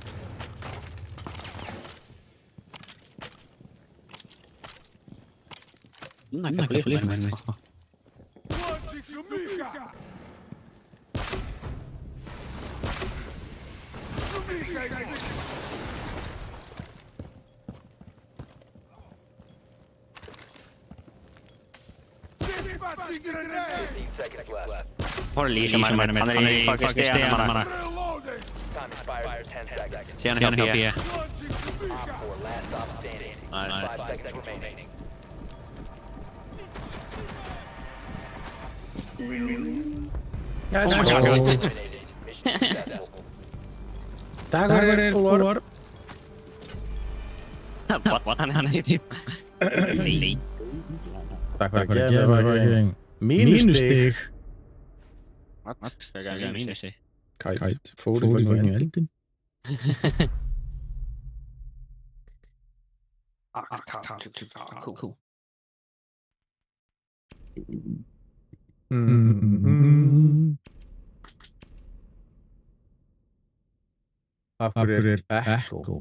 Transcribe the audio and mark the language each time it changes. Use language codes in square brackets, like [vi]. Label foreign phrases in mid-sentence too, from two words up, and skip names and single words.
[en] Launching Shumika! Shumika is dispatching grenade! 15 seconds left. [sv] Har du leash med han är i fucking stenarna. [en] Reloading! Time expires in 10 seconds. [sv] Se han är uppe. [en] Launching Shumika! Op 4, last stop standing. Nice. 5 seconds remaining. Yes, Eliminated. Mission successful. [is] Dagur kúlur. [sv] What han är typ. [is] Takk fyrir að gefa mig mínustig. [en] What? [sv] Jag kan minnas sig. [en] Kite. [is] Fór í fucking eldin. [en] Cool. [is] Af hverju Echo?